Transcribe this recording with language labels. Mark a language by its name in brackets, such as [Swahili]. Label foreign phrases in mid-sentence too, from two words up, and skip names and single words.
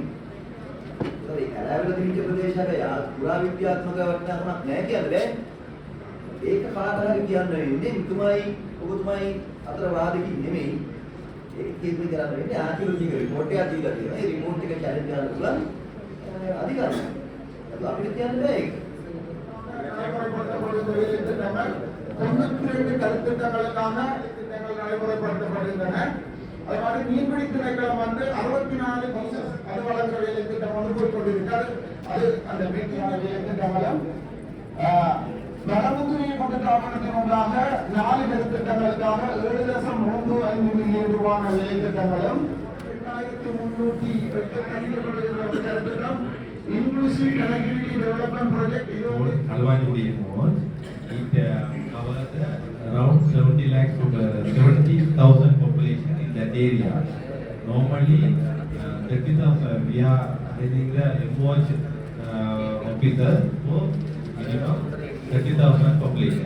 [Sinhala] ඒ කැලෑවල තිබිච්ච ප්‍රදේශ හැබැයි පුරා විද්‍යාත්මක වටිනාකමක් නැහැ කියන්නේ බෑ. ඒක කාටහරි කියන්න වෙන්නේ මුතුමයි ඔබතුමයි අතර වාදකින් නෙමෙයි. ඒක තීරණය කරන්න වෙන්නේ [English] archaeological report [Sinhala] එකක් දීලා තියෙනවා. ඒ රිපෝට් එක චැලෙන්ජ් කරන්න පුළුවන් අධිකාරිය. ඒක අපිට කියන්න බෑ ඒක. [Tamil] கருத்திட்டங்களுக்கான திட்டங்கள் நடைமுறைப்படுத்தப்படுகின்றன. அது மாதிரி மீன்பிடி திணைக்களம் வந்து 64 பீசஸ் அது வளர்க்கிற வேலை திட்டம் வந்து போய்கொண்டிருக்கிறது. அது அந்த மீட்பான வேலை திட்டங்களும் வடமுதுரை கூட்டத்தாபனத்தினூடாக 4 திட்டங்களுக்காக 7.35 மில்லியன் ரூபான வேலை திட்டங்களும் 2308 திட்டம் Inclusive Connectivity Development Project [English] Alwani Mode, it covers around 70 lakhs to 70,000 population in that area. Normally, 30,000 we are having the MWatch officers for minimum 30,000 population.